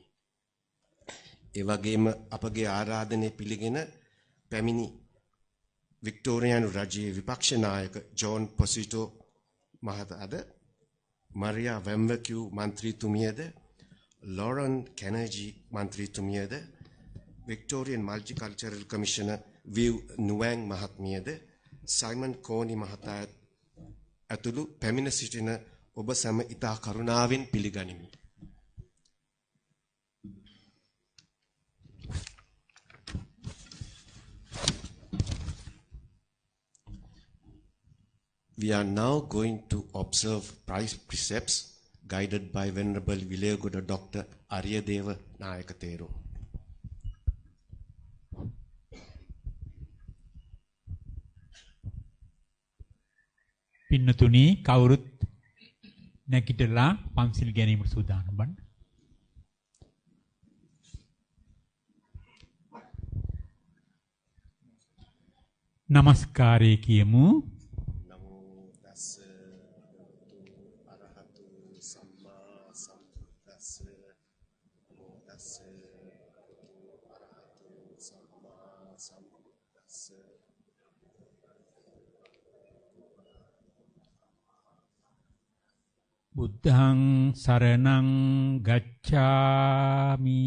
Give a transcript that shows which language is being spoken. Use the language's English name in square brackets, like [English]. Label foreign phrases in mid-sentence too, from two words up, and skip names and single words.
[Sinhala] ඒ වගේම අපගේ ආරාධනය පිළිගෙන පැමිණි වික්ටෝරියානු රජයේ විපක්ෂ නායක ජෝන් පොසිටෝ මහතාද මරියා වෙම්වකියු මන්ත්‍රීතුමියද ලොරන් කැනර්ජි මන්ත්‍රීතුමියද [English] Victorian Multicultural Commissioner [Sinhala] විව් නුවෑන් මහත්මියද සයිමන් කෝනි මහතා ඇතුළු පැමිණ සිටින ඔබ සැම ඉතා කරුණාවෙන් පිළිගනිමි. [English] We are now going to observe precepts guided by Venerable Vilayagoda Dr. Aryadeva Nayakathero. [Sinhala] පින්නතුනි කවුරුත් නැගිටලා පන්සිල් ගැනීමට සූදානම් වන්න. නමස්කාරය කියමු. [Pali] නමෝ තස්ස අරහතු සම්මා සම්බුද්දස්ස නමෝ තස්ස අරහතු සම්මා සම්බුද්දස්ස බුද්ධං සරණං ගච්ඡාමි.